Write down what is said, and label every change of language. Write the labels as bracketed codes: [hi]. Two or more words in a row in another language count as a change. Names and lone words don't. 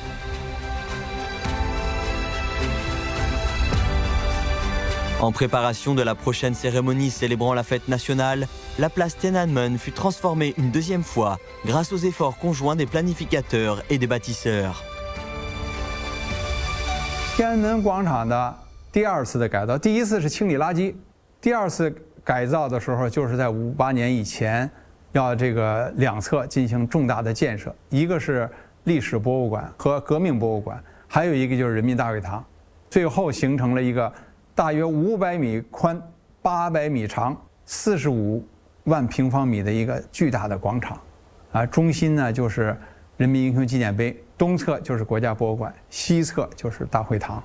[fr] En préparation de la prochaine cérémonie célébrant la fête nationale, la place Tiananmen fut transformée une deuxième fois grâce aux efforts conjoints des planificateurs et des bâtisseurs. [zh] 天安门广场的第二次的改造，第一次是清理垃圾，第二次改造的时候就是在58 年以前，要这个两侧进行重大的建设，一个是历史博物馆和革命博物馆，还有一个就是人民大会堂，最后形成了一个 大约500米宽、800米长、45万平方米的一个巨大的广场，中心呢就是人民英雄纪念碑，东侧就是国家博物馆，西侧就是大会堂。